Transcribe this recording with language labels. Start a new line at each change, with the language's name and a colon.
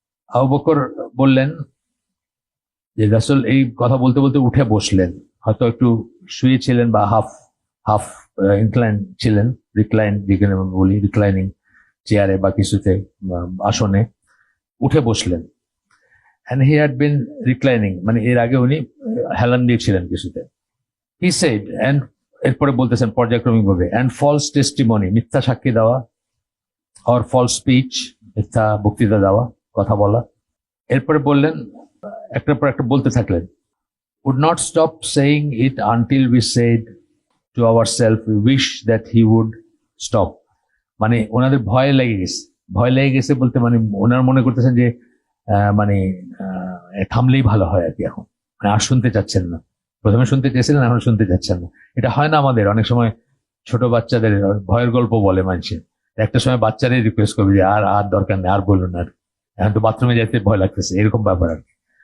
Bangla: আবু বকর বললেন যে রাসূল এই কথা বলতে বলতে উঠে বসলেন, হয়তো একটু শুয়েছিলেন বা হাফ হাফ ইনক্লাইন ছিলেন, রিক্লাইন যেখানে বলি, রিক্লাইনিং চেয়ারে বা কিছুতে, আসনে উঠে বসলেন।
English: and he had been reclining,
Bangla: মানে এর আগে উনি হেলান দিয়েছিলেন কিছুতে।
English: he said, and
Bangla: এরপরে বলতেছেন পর্যায়ক্রমিক ভাবে,
English: and false testimony,
Bangla: মিথ্যা সাক্ষী দেওয়া,
English: or false speech,
Bangla: মিথ্যা বক্তৃতা দেওয়া, কথা বলা। এরপরে বললেন, একটার পর একটা বলতে থাকলেন,
English: would not stop saying it until we said to ourselves we wish that he would stop।
Bangla: মানে ওনাদের ভয় লেগে গেছে বলতে, মানে ওনার মনে করতেছেন যে মানে থামলেই ভালো হয় আর কি। এখন মানে আর শুনতে চাচ্ছেন না, প্রথমে শুনতে চেয়েছিলেন, এখন শুনতে চাচ্ছেন না। এটা হয় না আমাদের অনেক সময়, ছোট বাচ্চাদের ভয়ের গল্প বলে মানুষের, একটা সময় বাচ্চারাই রিকোয়েস্ট করবে যে আর আর দরকার নেই, আর বলুন, আর এখন তো বাথরুমে যেতে ভয় লাগতেছে, এরকম ব্যাপার আর কি।